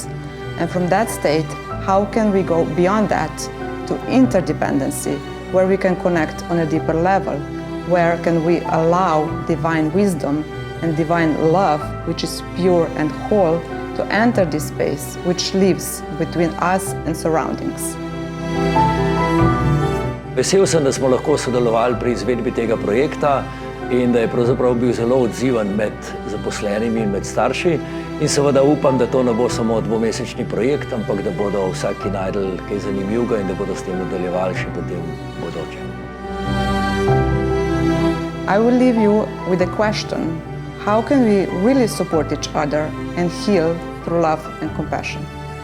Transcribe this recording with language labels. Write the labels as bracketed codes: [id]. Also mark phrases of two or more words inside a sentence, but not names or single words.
[en] And from that state, how can we go beyond that to interdependency, where we can connect on a deeper level? Where can we allow divine wisdom and divine love, which is pure and whole, to enter this space which lives between us and surroundings. [sl] Vesel sem, da smo lahko sodelovali pri izvedbi tega projekta in da je pravzaprav bil zelo odziven med zaposlenimi in med starši. In seveda upam, da to ne bo samo dvomesečni projekt, ampak da bodo vsaki našli kaj zanimivega in da bodo s tem nadaljevali še potem v bodoče. [en] I will leave you with a question: how can we really support each other and heal through love and compassion?